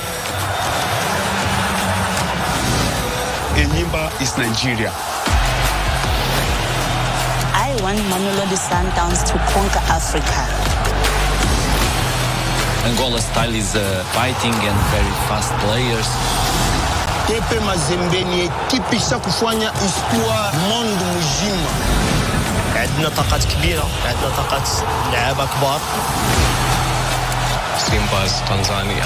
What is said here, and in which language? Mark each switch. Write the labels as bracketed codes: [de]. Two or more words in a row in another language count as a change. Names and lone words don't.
[en] Enyimba is Nigeria. I want Mamelodi Sundowns to conquer Africa. Angola style is fighting and very fast players. [sw] Tepe Mazembe ni ekipe ishakufanya [fr] histoire monde [sw] mzima. [ar] عندنا طاقات كبيرة، عندنا طاقات لعابة كبار. سيمباز تنزانيا.